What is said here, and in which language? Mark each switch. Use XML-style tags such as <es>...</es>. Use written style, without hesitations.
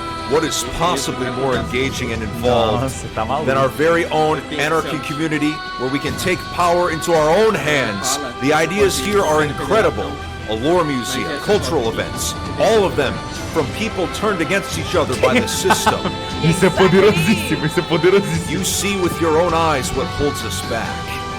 <en>What is possibly more engaging and involved</en> <pt>Nossa, tá maluco.</pt> <en>than our very own anarchy community where we can take power into our own hands? The ideas here are incredible. A lore museum, cultural events, all of them from people turned against each other by the system.</en> <pt>Isso é poderosíssimo, isso é poderosíssimo.</pt> <en>You see with your own eyes what holds us back.</en>